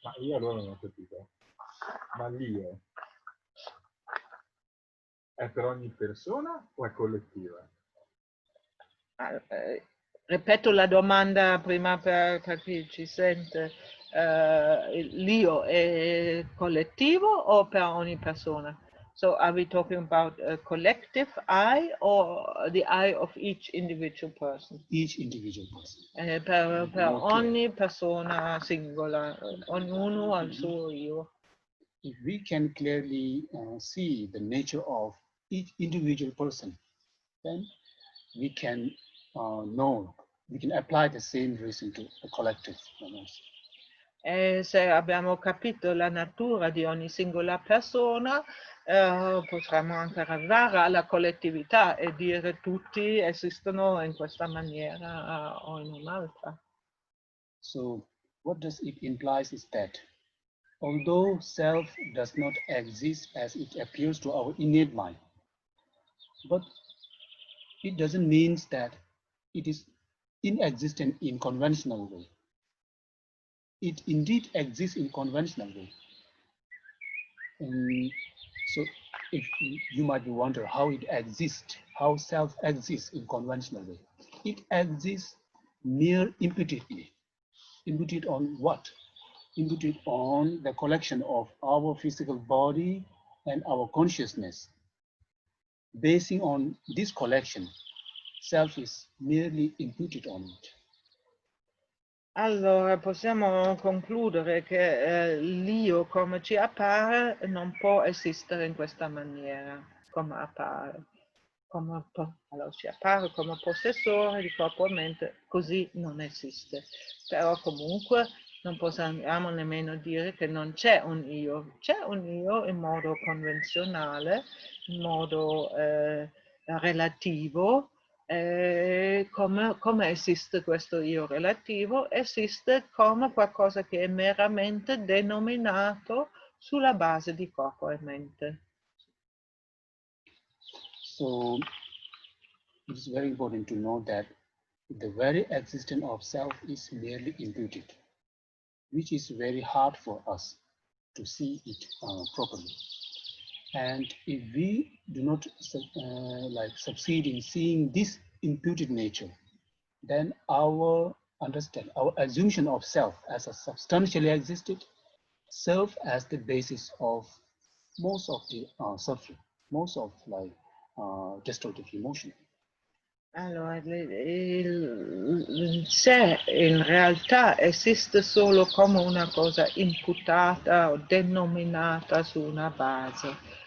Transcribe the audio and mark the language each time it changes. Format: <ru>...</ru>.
<it>Ma io allora non ho capito. Ma l'io è per ogni persona o è collettiva? Ripeto la domanda prima per chi ci sente. L'io è collettivo o per ogni persona?</it> <en>So are we talking about a collective I or the I of each individual person? Each individual person.</en> <it>Per ogni persona singola, ognuno ha il suo io.</it> <en>If we can clearly see the nature of each individual person, then we can we can apply the same reason to the collective.</en> <it>E se abbiamo capito la natura di ogni singola persona, potremmo anche arrivare alla collettività e dire tutti esistono in questa maniera o in un'altra.</it> <en>So what does it implies is that although self does not exist as it appears to our innate mind, but it doesn't mean that it is inexistent in conventional way. It indeed exists in conventional way. So if you might be wondering how it exists, how self exists in conventional way. It exists mere imputedly. Imputed on what? Imputed on the collection of our physical body and our consciousness. Basing on this collection, self is merely imputed on it.</en> <it>Allora possiamo concludere che l'io come ci appare non può esistere in questa maniera, come appare. Allora ci appare come possessore di corpo e mente, così non esiste. Però comunque non possiamo nemmeno dire che non c'è un io. C'è un io in modo convenzionale, in modo relativo. Come esiste questo io relativo? Esiste come qualcosa che è meramente denominato sulla base di corpo e mente.</it> <en>So it is very important to know that the very existence of self is merely imputed, which is very hard for us to see it properly. And if we do not succeed in seeing this imputed nature, then our assumption of self as a substantially existed serve as the basis of most of the suffering, most of destructive emotion.</en> <it>Allora, il sé in realtà esiste solo come una cosa imputata o denominata su una base.</it>